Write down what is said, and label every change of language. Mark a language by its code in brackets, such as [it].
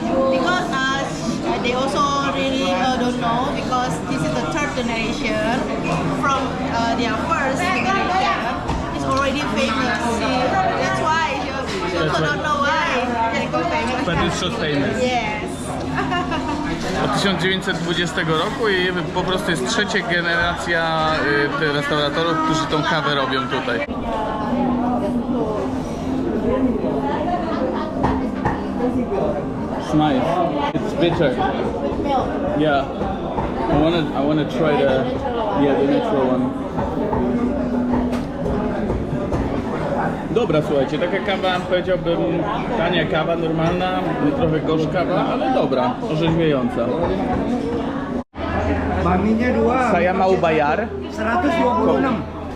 [en] Because they also really don't know because this is the third generation from their first generation. It's already famous. That's why you also don't know why it's so famous. But it's so famous. Yes. [pl] Od 1920 roku i po prostu jest trzecia generacja restauratorów, którzy tą kawę robią tutaj. [en] It's nice. It's bitter. With milk. Yeah. I wanna try the natural one. [pl] Dobra, słuchajcie, taka kawa, powiedziałbym, tania kawa, normalna, trochę gorzkawa, ale dobra, orzeźwiająca. [id] Baminya dua. Saya mau bayar. 126.